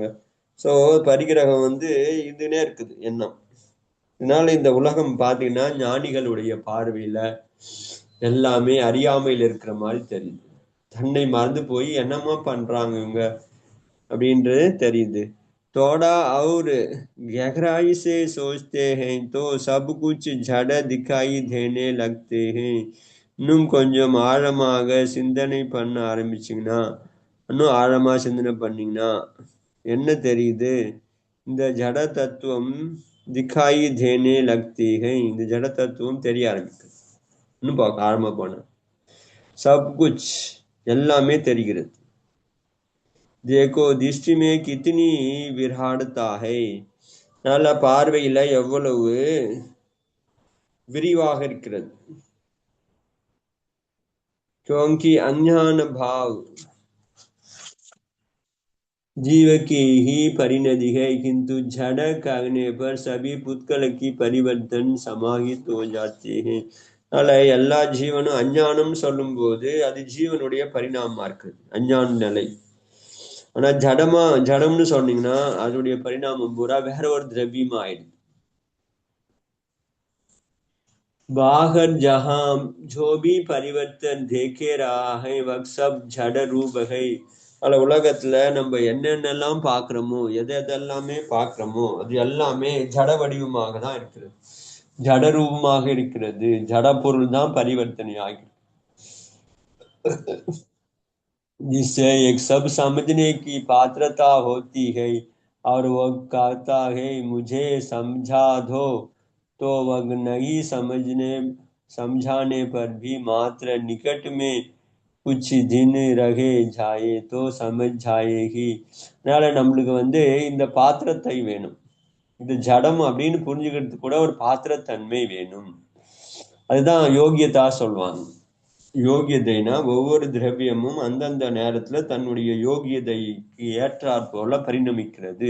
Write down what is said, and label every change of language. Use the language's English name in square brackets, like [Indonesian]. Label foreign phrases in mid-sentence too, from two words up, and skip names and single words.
[Tamil] ஸோ பரிகிரகம் வந்து இதுனே இருக்குது எண்ணம். இதனால இந்த உலகம் பார்த்தீங்கன்னா ஞானிகளுடைய பார்வையில எல்லாமே அறியாமையில் இருக்கிற மாதிரி தெரியுது. தன்னை மறந்து போய் என்னமா பண்றாங்க இவங்க அப்படின்றது தெரியுது. [Hindi] थोड़ा और गहराई से सोचते हैं तो सब कुछ जड़ दिखाई देने लगते हैं. [Tamil] இன்னும் கொஞ்சம் ஆழமாக சிந்தனை பண்ண ஆரம்பிச்சிங்கன்னா, இன்னும் ஆழமா சிந்தனை பண்ணீங்கன்னா என்ன தெரியுது? இந்த ஜட தத்துவம் [Hindi] दिखाई देने लगती है, [Tamil] இந்த ஜட தத்துவம் தெரிய ஆரம்பிக்குது. இன்னும் பார்க்க ஆரம்ப போன [Hindi] सब कुछ [Tamil] எல்லாமே தெரிகிறது. [Hindi] देखो दृष्टि में कितनी विराटता है. [Tamil] நல்ல பார்வையில எவ்வளவு விரிவாக இருக்கிறது. [Hindi] क्योंकि अज्ञान भाव जीव की ही परिणति है, किंतु जड़ करने पर सभी पुत्कल की परिवर्तन समाहित हो जाते हैं. [Tamil] அதனால எல்லா ஜீவனும் அஞ்ஞானம் சொல்லும் போது அது ஜீவனுடைய பரிணாமமா இருக்குது, அஞ்ஞான நிலை. ஆனா ஜடம்னு சொன்னீங்கன்னா அதனுடைய பரிணாமம் பூரா வேற ஒரு திரவியமா ஆயிடுது. [Hindi] बाहर जहां जो भी परिवर्तन देखे रहा है वह सब जड़ रूप है. [Tamil] அதுல உலகத்துல நம்ம என்னென்னலாம் பாக்குறோமோ, எதெல்லாமே பாக்குறோமோ அது எல்லாமே ஜட வடிவமாக தான் இருக்கிறது, ஜட ரூபமாக இருக்கிறது. ஜட பொருள் தான் பரிவர்த்தனை ஆகிறது. [Hindi] जिससे एक सब समझने की पात्रता होती है और वह कहता है मुझे समझा दो, तो वह नहीं समझाने पर भी मात्र निकट में कुछ दिन रहे जाए तो समझ जाएगी. [Tamil] அதனால நம்மளுக்கு வந்து இந்த பாத்திரத்தை வேணும். இது ஜடம் அப்படின்னு புரிஞ்சுக்கிறதுக்கு கூட ஒரு பாத்திரத்தன்மை வேணும். அதுதான் யோகியதா சொல்லுவாங்க. யோகியதைனா ஒவ்வொரு திரவியமும் அந்தந்த நேரத்துல தன்னுடைய யோகியதைக்கு ஏற்றாற் போல பரிணமிக்கிறது.